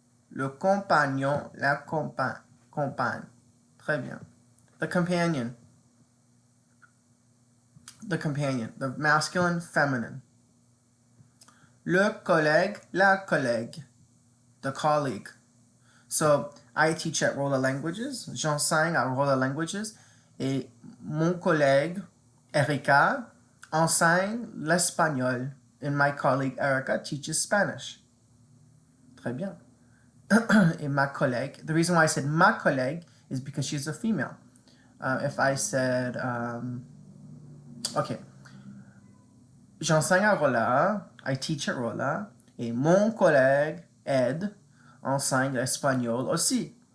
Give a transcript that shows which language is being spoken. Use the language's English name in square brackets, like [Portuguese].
[French] Le compagnon, la compagne. Très bien. [English] The companion. The masculine, feminine. [French] Le collègue, la collègue. [English] The colleague. So, I teach at Rolla Languages. [French] J'enseigne à Rolla Languages. Et mon collègue, Erika, enseigne l'espagnol. [English] And my colleague, Erica, teaches Spanish. [French] Très bien. Et ma collègue, [English] the reason why I said ma collègue is because she's a female. If I said, okay, [French] j'enseigne à Rolla, [English] I teach at Rolla, [French] et mon collègue, Ed, enseigne l'espagnol aussi.